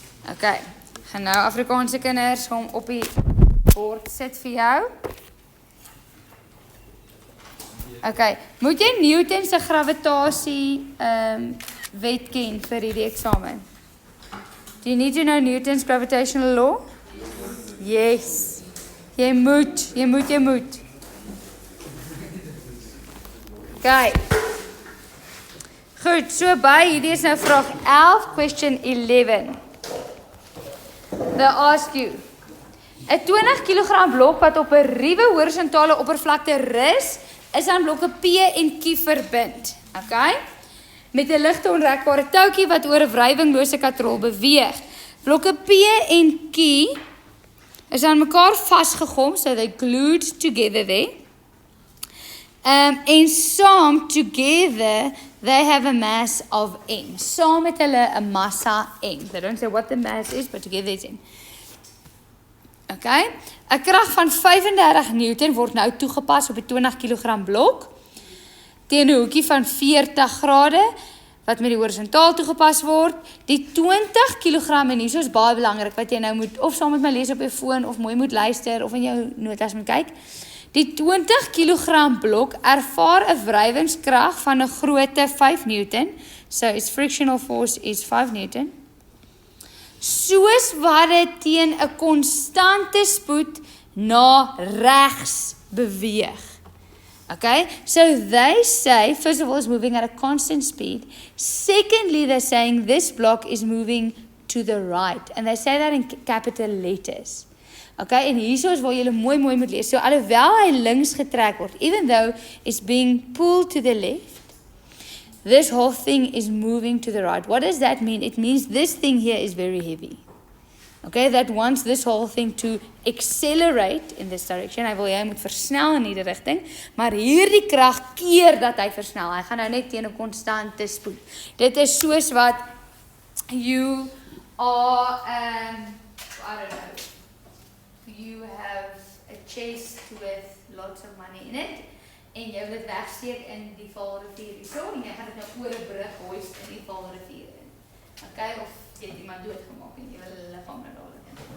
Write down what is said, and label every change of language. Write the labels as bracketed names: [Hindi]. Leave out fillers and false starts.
[Afrikaans] Okay, gaan nou Afrikaanse kinders om op die bord sit vir jou. Okay, moet jy Newton se gravitasie wet ken vir hierdie eksamen? [English] Do you need to know Newton's gravitational law? [Afrikaans] Yes. Jy moet. Okay. Goed, so by hierdie is nou vraag 11, question 11. [English] They ask you, [Afrikaans] 'n 20 kg blok wat op 'n ruwe horisontale oppervlakte rus, is aan blokke P en Q verbind. Okay? Met 'n ligte onrekbare touwtjie wat oor 'n wrywinglose katrol beweeg. Blokke P en Q is aan mekaar vasgegom, [English] so they glued together there. En saam together they have a mass of m. [Afrikaans] Saam met hulle 'n massa m. [English] They don't say what the mass is, but together it's m. Okay? [Afrikaans] 'n krag van 35 Newton word nou toegepas op 'n 20 kg blok teen 'n hoekie van 40 grade wat met die horisontaal toegepas word. Die 20 kg en hier is baie belangrik wat jy nou moet of saam met my lees op jou foon of mooi moet luister of in jou notas moet kyk. Die 20 kg blok ervaar 'n wrywingskrag van 'n grootte 5 Newton. [English] So its frictional force is 5 Newton. [Afrikaans] Soos wat dit teen 'n konstante spoed na regs beweeg. Okay? [English] So they say, first of all, it's moving at a constant speed. Secondly, they're saying this block is moving to the right. And they say that in capital letters. Okay, [Afrikaans] en hierso is waar jy mooi moet lees. So alhoewel hy links getrek word, [English] even though it's being pulled to the left, this whole thing is moving to the right. What does that mean? It means this thing here is very heavy. Okay, that wants this whole thing to accelerate in this direction. [Afrikaans] Hy wil jy moet versnel in hierdie rigting, maar hierdie krag keer dat hy versnel. Hy gaan nou net teen 'n konstante spoed. Dit is soos wat [English] you are I don't know. You have chest with lots of money in it, [Afrikaans] en jy wil dit wegsteek in die Vaalrivier hierso, en jy gaan dit nou oor 'n brug hoist in die Vaalrivier in. Okay, of jy het iemand doodgemaak en jy wil hulle liggaam nou daar in.